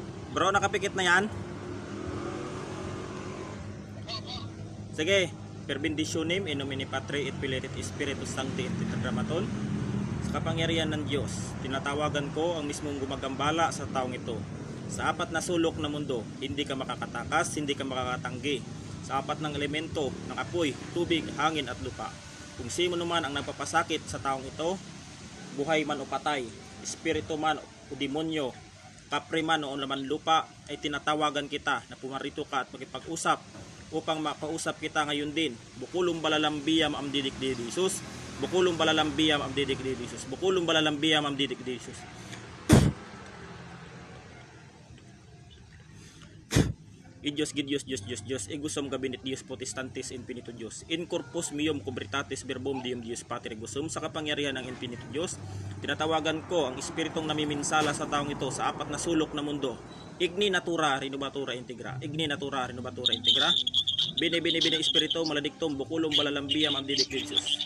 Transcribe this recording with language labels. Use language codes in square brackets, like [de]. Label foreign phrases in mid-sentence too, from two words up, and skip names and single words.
[tl] Bro, nakapikit na yan? Sige. [la] Per benditionem in nomine Patri et Filii et Spiritus Sancti et Tetragrammaton. [tl] Sa kapangyarihan ng Diyos, tinatawagan ko ang mismong gumagambala sa taong ito. Sa apat na sulok na mundo, hindi ka makakatakas, hindi ka makakatanggi. Sa apat ng elemento ng apoy, tubig, hangin at lupa. Kung sino naman ang nagpapasakit sa taong ito, buhay man o patay, espiritu man o demonyo, kapre man o laman lupa, ay tinatawagan kita na pumarito ka at makipag-usap upang makausap kita ngayon din. Bukulong balalambiyam am didik di Jesus. Bukulong balalambiyam am didik di Jesus. Bukulong balalambiyam am didik di Jesus. [la] Idios gidios Dios egusom gabinit Dios potestatis infinito Dios in corpus meum cubritatis verbum Deum Dios Pater egusum. [tl] Sa kapangyarihan ng [la] infinito Dios, [tl] tinatawagan ko ang espiritong namiminsala sa taong ito sa apat na sulok na mundo. [la] Igni natura renovatura integra. Igni natura renovatura integra. Bine espiritu maledictum bukulong balalambiyam am didik Jesus.